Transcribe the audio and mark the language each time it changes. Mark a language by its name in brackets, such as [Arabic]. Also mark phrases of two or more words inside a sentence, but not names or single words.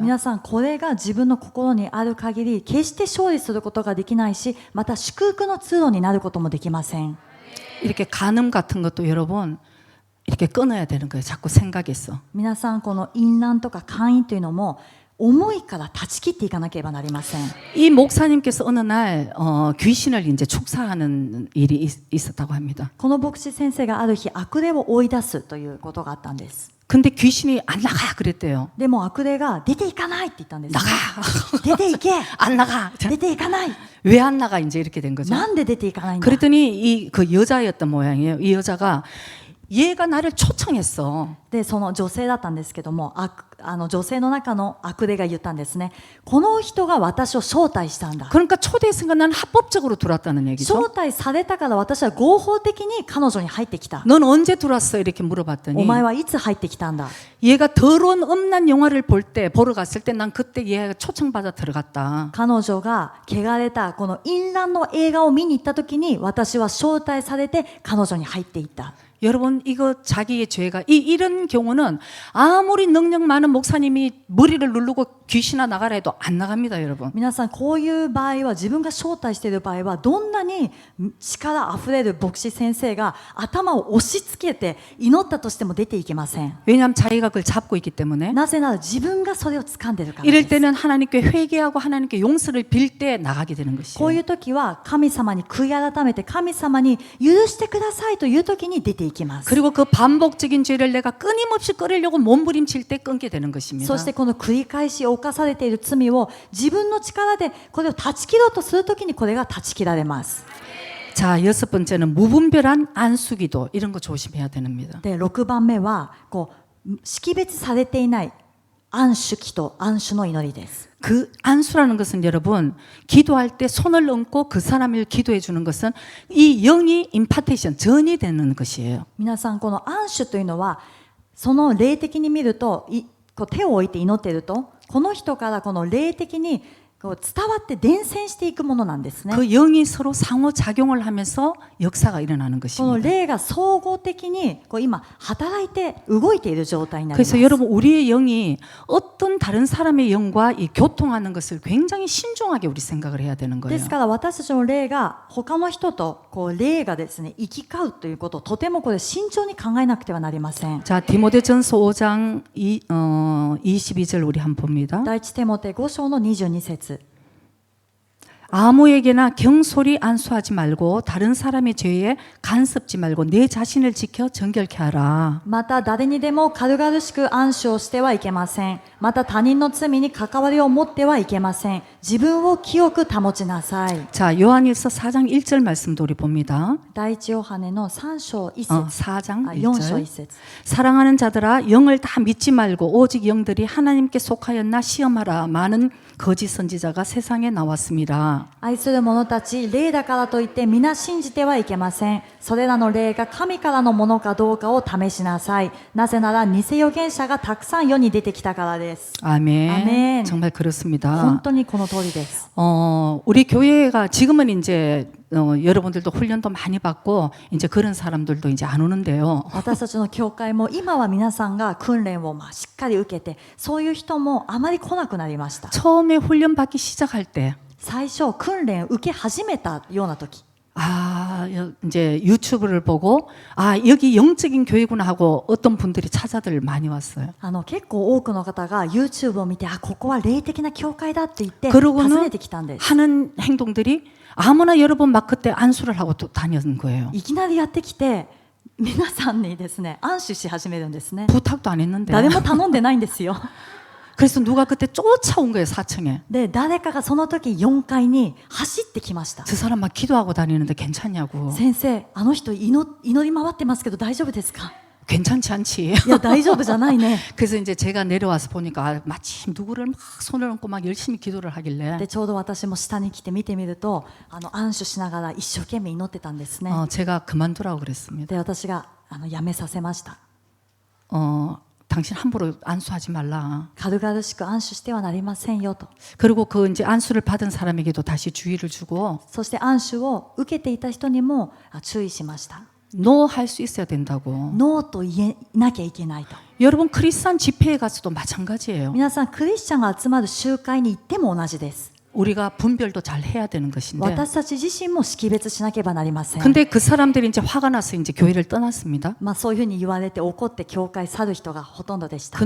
[Japanese] 皆さんこれが自分の心にある限り決して勝利することができないし、また祝福の通路になることもできません。 [Korean] 이렇게 간음 같은 것도 여러분 이렇게 끊어야 되는 거예요. 자꾸 생각에서. [Japanese] 皆さんこの淫乱とか姦淫というのも思いから断ち切っていかなければなりません。 [Korean] 이 목사님께서 어느 날 귀신을 이제 축사하는 일이 있었다고 합니다. [Japanese] この牧師先生がある日悪霊を追い出すということがあったんです。 [Korean] 근데 귀신이 안 나가 그랬대요. [Japanese] でも悪霊が出ていかないって言ったんです、ね。 [Korean] 나가. [Japanese] 出ていけ。 [Korean] 안 나가. [Japanese] 出ていかない。 [Korean] 왜 안 나가 이제 이렇게 된 거죠. [Japanese] なんで出ていかないんだ。 [Korean] 그랬더니 이 그 여자였던 모양이에요. 이 여자가 얘가 나를 초청했어. [Japanese] でその女性だったんですけども、女性の中の悪霊が言ったんですね。この人が私を招待したんだ。 [Korean] 그러니까 초대했으니까 나는 합법적으로 들어왔다는 얘기죠. [Japanese] 招待されたから私は合法的に彼女に入ってきた。 [Korean] 넌 언제 들어왔어? 이렇게 [Japanese] お [Korean] 물어봤더니 [Japanese] 前はいつ入ってきたんだ。 [Korean] 얘가 더러운 음란 영화를 보러 갔을 때 난 그때 얘가 초청받아 들어갔다. [Japanese] 彼女が汚れたこの淫乱の映画を見に行った時に私は招待されて彼女に入っていった。 [Korean] 여러분 이거 자기의 죄가 이런 경우는 아무리 능력 많은 목사님이 머리를 누르고 귀신아 나가라 해도 안 나갑니다, 여러분. [Japanese] 皆さんこういう場合は自分が招待している場合はどんなに力あふれる牧師先生が頭を押し付けて祈ったとしても出ていけません。 [Korean] 왜냐하면 자기가 그걸 잡고 있기 때문에. [Japanese] なぜなら自分がそれを掴んでいるから [Korean] 이럴 [Japanese] です。 [Korean] 때는 하나님께 회개하고 하나님께 용서를 빌 때 나가게 되는 [Japanese] こう [Korean] 것이에요. [Japanese] いう時は神様に悔い改めて神様に許してくださいという時に出ていきます。 [Korean] 그리고 그 반복적인 죄를 내가 끊임없이 끊으려고 몸부림칠 때 끊게 되는 것입니다. [Japanese] そしてこの繰り返し犯されている罪を自分の力でこれを断ち切ろうとするときにこれが断ち切られます。 [Korean] 자, 6번째는 무분별한 안수기도 이런 거 조심해야 됩니다. [Japanese] で6番目はこう識別されていない安守祈祷、安守の祈りです。 [Korean] 그 안수라는 것은 여러분 기도할 때 손을 얹고 그 사람을 기도해 주는 것은 이 영이 임파테이션 전이 되는 것이에요. [Japanese] 皆さんこの安守というのはその霊的に見るとこう手を置いて祈っているとこの人からこの霊的にこう伝わって伝染していくものなんですね。 [Korean] 그 영이 서로 상호작용을 하면서 역사가 일어나는 [Japanese] この [Korean] 것입니다. [Japanese] 霊が総合的にこう今働いて動いている状態になります。 [Korean] 그래서 여러분 우리의 영이 어떤 다른 사람의 영과 이 교통하는 것을 굉장히 신중하게 우리 생각을 해야 되는 [Japanese] で [Korean] 거예요. [Japanese] すから私たちの霊が他の人とこう霊がですね行き交うということをとてもこれ慎重に考えなくてはなりません。 [Korean] 자, 디모데전서 5장 22절 우리 한번 봅니다. [Japanese] 第一テモテ5章の22節 [Korean] 아무에게나 경솔히 안수하지 말고 다른 사람의 죄에 간섭지 말고 내 자신을 지켜 정결케 하라. [Japanese] また誰にでも軽々しく安守をしてはいけません。また他人の罪に関わりを持ってはいけません。自分を清く保ちなさい。 [Korean] 자, 요한일서 4장 1절 말씀도 우리 봅니다. [Japanese] 第一ヨハネの3章1節 [Korean] 4장 [Japanese] 4章 [Korean] 1절. [Japanese] 1節 [Korean] 사랑하는 자들아 영을 다 믿지 말고 오직 영들이 하나님께 속하였나 시험하라. 많은 거짓 선지자가 세상에 나왔습니다. [Japanese] 愛する者たち、霊だからといって皆信じてはいけません。それらの霊が神からのものかどうかを試しなさい。なぜなら偽預言者がたくさん世に出てきたからです。 [Korean] 아멘. 아멘. 정말 [Japanese] 本 [Korean] 그렇습니다. [Japanese] 当にこの通りです。 [Korean] 우리 교회가 지금은 이제 여러분들도 훈련도 많이 받고 이제 그런 사람들도 이제 안 오는데요. [Japanese] 私たちの教会も今は皆さんが訓練をしっかり受けて、そういう人もあまり来なくなりました。 [Korean] 처음에 훈련 받기 시작할 때 [Japanese] 最初訓練受け始めたような時、 [Korean] 이제 유튜브를 보고 여기 영적인 교회구나 하고 어떤 분들이 찾아들 많이 왔어요. [Japanese] 結構多くの方が YouTube を見て、ここは霊的な教会だって言って訪 [Korean] 그러고는 [Japanese] ねてきたんです。 [Korean] 하는 행동들이 아무나 여러분 막 그때 안수를 하고 또 다녔는 거예요. [Japanese] いきなりやってきて皆さんにですね安守し始めるんですね。 [Korean] 부탁도 안 했는데. [Japanese] 誰も頼んでないんですよ。 [Korean] 그래서 누가 그때 쫓아온 거예요, 4층에. [Japanese] で誰かがその時4階に走ってきました。 [Korean] 저 사람 막 기도하고 다니는데 괜찮냐고. [Japanese] 先生、あの人祈り回ってますけど大丈夫ですか？ [Korean] 괜찮지 않지. [Japanese] いや大丈夫じゃないね。 [Korean] 그래서 이제 제가 내려와서 보니까 마침 누구를 막 손을 얹고 막 열심히 기도를 하길래 [Japanese] でちょうど私も下に来て見てみると安守しながら一生懸命祈ってたんですね。 [Korean] 제가 그만두라고 그랬습니다. [Japanese] で私がやめさせました。 [Korean] 당신 함부로 안수하지 말라. [Japanese] 軽々しく安守してはなりませんよと。 [Korean] 그리고 그 이제 안수를 받은 사람에게도 다시 주의를 주고 [Japanese] そして安守を受けていた人にも注意しました。 [Korean] 노 할 수 있어야 된다고. [Japanese] ノーと言えなきゃいけないと。 [Korean] 여러분 크리스찬 집회에 가서도 마찬가지예요. [Japanese] 皆さんクリスチャンが集まる集会に行っても同じです。 [Korean] 우리가 분별도 잘 해야 되는 것인데. [Japanese] 私たち自身も識別しなければなりません。 [Korean] 근데 그 사람들이 이제 화가 나서 이제 교회를 떠났습니다. [Japanese] そういうふうに言われて怒って教会去る人がほとんどでした。